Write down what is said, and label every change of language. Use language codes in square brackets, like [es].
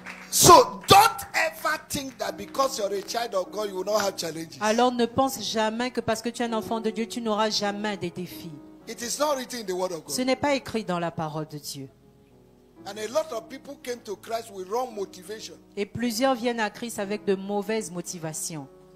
[en] So don't ever think that because you're a child of God, you will not have challenges. [fr] Alors ne pense jamais que parce que tu es un enfant de Dieu, tu n'auras jamais des défis. [en] It is not written in the word of God. [fr] Ce n'est pas écrit dans la parole de Dieu. [en] And a lot of people came to Christ with wrong motivation. [fr] Et plusieurs viennent à Christ avec de mauvaises motivations.